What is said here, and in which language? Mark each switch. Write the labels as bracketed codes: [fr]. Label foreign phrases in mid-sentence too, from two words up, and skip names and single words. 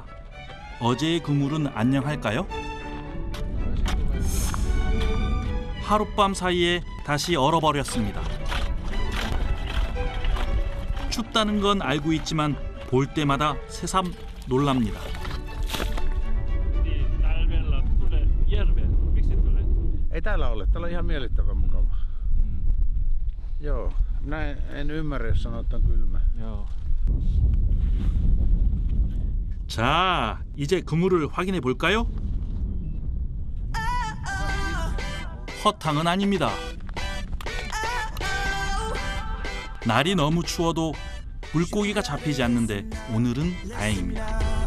[ko] 어제의 그물은 안녕할까요? 하룻밤 사이에 다시 얼어버렸습니다. 춥다는 건 알고 있지만 볼 때마다 새삼 놀랍니다. [fi] Ei täällä ole. Täällä on ihan miellyttävän mukava. Joo, minä en ymmärrä, jos sanoo, että on kylmä. [ko] 자, 이제 그물을 확인해 볼까요? 허탕은 아닙니다. 날이 너무 추워도 물고기가 잡히지 않는데 오늘은 다행입니다.